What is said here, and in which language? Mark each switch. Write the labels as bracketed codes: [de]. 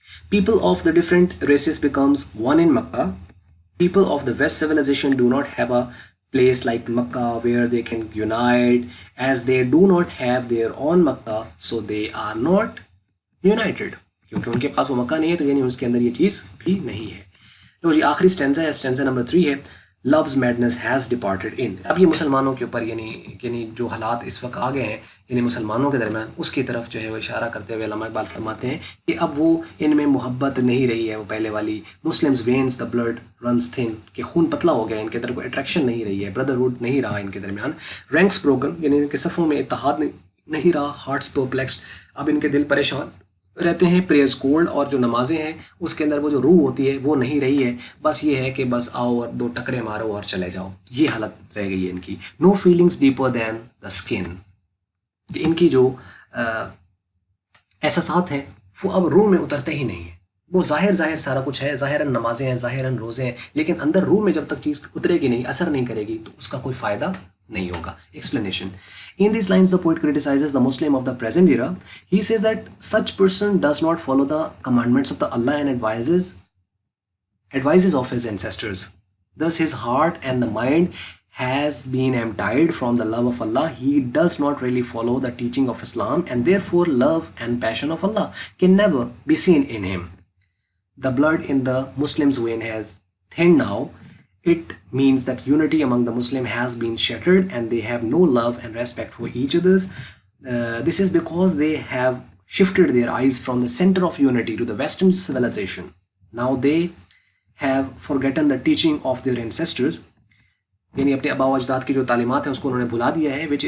[en] People of the different races becomes one in Makkah. People of the West civilization do not have a place like Makkah where they can unite, as they do not have their own Makkah, so they are not united. [ur] کیونکہ ان کے پاس وہ مکہ نہیں ہے تو یعنی اس کے اندر یہ چیز بھی نہیں ہے. لو جی آخری اسٹینزا ہے, اسٹینزا نمبر 3 ہے. [en] Love's madness has departed in. [ur] اب یہ مسلمانوں کے اوپر یعنی جو حالات اس وقت آ گئے ہیں یعنی مسلمانوں کے درمیان اس کی طرف جو ہے وہ اشارہ کرتے ہوئے علامہ اقبال فرماتے ہیں کہ اب وہ ان میں محبت نہیں رہی ہے وہ پہلے والی. [en] Muslims veins the blood runs thin, [ur] کہ خون پتلا ہو گیا, ان کے اندر کوئی اٹریکشن نہیں رہی ہے, بردرہوڈ نہیں رہا ان کے درمیان. [en] ranks broken [ur] یعنی ان کے صفوں میں اتحاد نہیں رہا. [en] hearts perplexed, [ur] اب ان کے دل پریشان رہتے ہیں. [en] prayers cold, [ur] اور جو نمازیں ہیں اس کے اندر وہ جو روح ہوتی ہے وہ نہیں رہی ہے, بس یہ ہے کہ بس آؤ اور 2 ٹکرے مارو اور چلے جاؤ. یہ حالت رہ گئی ہے ان کی. [en] No feelings deeper than the skin. [ur] کہ ان کی جو احساسات ہیں وہ اب روح میں اترتے ہی نہیں ہیں. وہ ظاہر سارا کچھ ہے، ظاہراً نمازیں ہیں، ظاہراً روزے ہیں، لیکن اندر روح میں جب تک چیز اترے گی نہیں، اثر نہیں کرے گی، تو اس کا کوئی فائدہ نہیں ہوگا. [en] Explanation: In these lines, the poet criticizes the Muslim of the present era. He says that such person does not follow the commandments of the Allah and advises of his ancestors. Thus, his heart and the mind has been emptied from the love of Allah. He does not really follow the teaching of Islam, and therefore love and passion of Allah can never be seen in him. The blood in the Muslim's vein has thinned now. It means that unity among the Muslim has been shattered and they have no love and respect for each other. This is because they have shifted their eyes from the center of unity to the Western civilization. Now they have forgotten the teaching of their ancestors. [ur] یعنی اپنے آباء و اجداد کی جو تعلیمات ہیں اس کو انہوں نے بھلا دیا ہے.